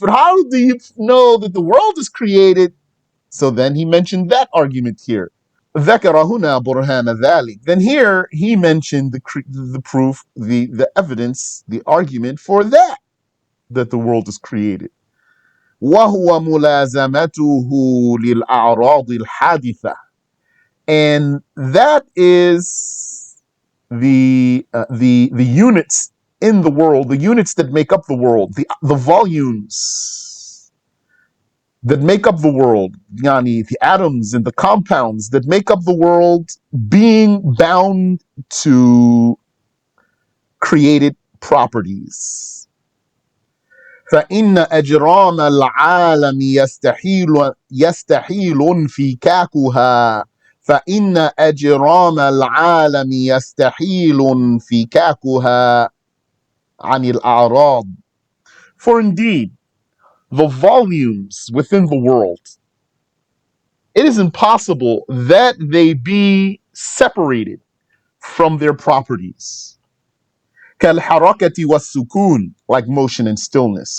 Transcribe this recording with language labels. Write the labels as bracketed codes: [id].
[en] But how do you know that the world is created? So then he mentioned that argument here. [ar] ذكر هنا برهان ذلك. [en] Then here he mentioned the proof, the evidence, the argument for that the world is created. [ar] وهو ملازمته للأعراض الحادثة. [en] And that is the units in the world, the units that make up the world, the volumes that make up the world, yani the atoms and the compounds that make up the world, being bound to created properties. [ar] فإن أجرام العالم يستحيل انفكاكها. فإن أجرام العالم يستحيل انفكاكها عن الأعراض. [en] For indeed, the volumes within the world, it is impossible that they be separated from their properties. [ar] كالحركة والسكون, [en] like motion and stillness.